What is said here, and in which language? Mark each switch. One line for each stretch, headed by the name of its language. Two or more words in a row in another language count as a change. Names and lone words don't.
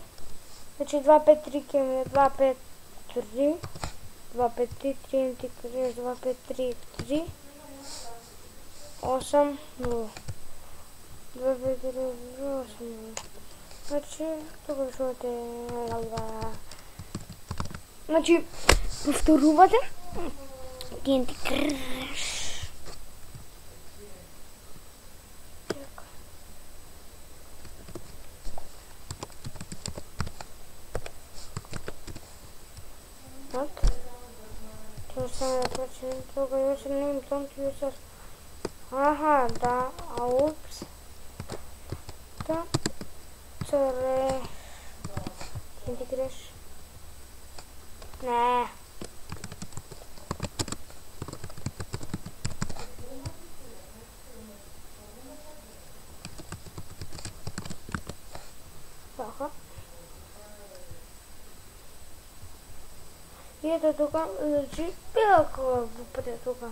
Macedonian: Значи 253 ќе ми е 253 TNT Crash 253 8 0 253 8 0. Значи тука пишувате значи повторувате TNT Crash. Вот.
Russian: То самое прочее, только
English: username don't use.
Russian: Ага, да, аупс. Да. TNT Crash.
Macedonian: Не. Така. И ето тука, значи, било пътя тука.